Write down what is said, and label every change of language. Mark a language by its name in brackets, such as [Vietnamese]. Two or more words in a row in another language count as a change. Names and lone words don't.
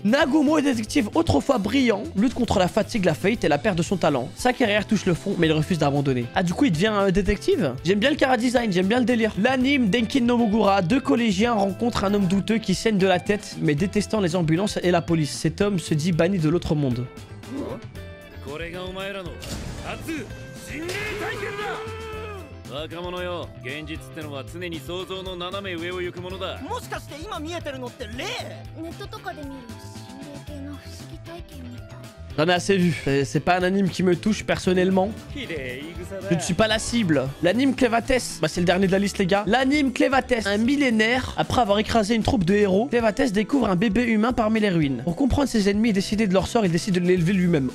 [French] Nagumo est détective autrefois brillant, lutte contre la fatigue, la faillite et la perte de son talent. Sa carrière touche le fond, mais il refuse d'abandonner. Ah, du coup, il devient détective? J'aime bien le chara-design, j'aime bien le délire. L'anime Denkin no Mogura, deux collégiens rencontrent un homme douteux qui saigne de la tête, mais détestant les ambulances et la police. Cet homme se dit banni de l'autre monde. [Japanese] 若者よ、現実ってのは常に想像の斜め上を行くものだ。もしかして今見えてるのって霊？ネットとかで見る心霊系の不思議体験みたい。 [French] J'en ai assez vu. C'est pas un anime qui me touche personnellement. Je ne suis pas la cible. L'anime Clévates. Bah, c'est le dernier de la liste, les gars. L'anime Clévates. Un millénaire, après avoir écrasé une troupe de héros, Clévates découvre un bébé humain parmi les ruines. Pour comprendre ses ennemis et décider de leur sort, il décide de l'élever lui-même.